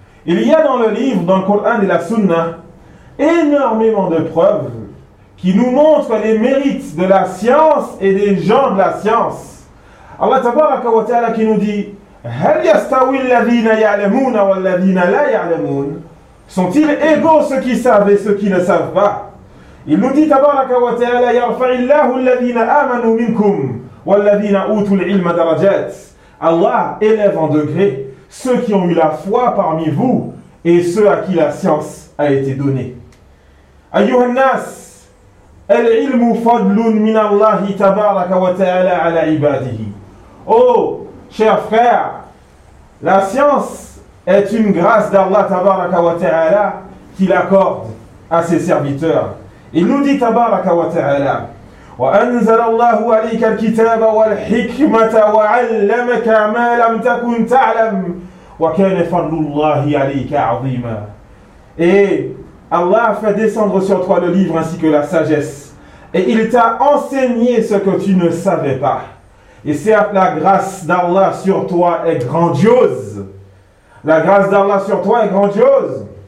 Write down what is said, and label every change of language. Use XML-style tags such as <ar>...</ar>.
<fr>Il y a dans le livre, dans le Coran et la sunnah, énormément de preuves qui nous montrent les mérites de la science et des gens de la science. Allah tabaraka wa ta'ala qui nous dit</fr> <ar>هل يستوي الذين يعلمون والذين لا يعلمون.</ar> <fr>Sont-ils égaux ceux qui savent et ceux qui ne savent pas? Il nous dit</fr> <ar>tabaraka wa ta'ala يرفع الله الذين آمنوا منكم والذين أوتوا العلم درجات.</ar> <fr>Allah élève en degré ceux qui ont eu la foi parmi vous et ceux à qui la science a été donnée.</fr> <ar>أيها الناس العلم فضل من الله تبارك وتعالى على عباده.</ar> <fr>Oh, chers frères, la science est une grâce d'Allah تبارك وتعالى qu'il accorde à ses serviteurs. Il nous dit</fr> <ar>تبارك وتعالى وأنزل الله عليك الكتاب والحكمة وعلمك ما لم تكن تعلم وكان فضل الله عليك عظيما.</ar> <fr>Et Allah fait descendre sur toi le livre ainsi que la sagesse. Et il t'a enseigné ce que tu ne savais pas. Et certes, la grâce d'Allah sur toi est grandiose. La grâce d'Allah sur toi est grandiose.</fr>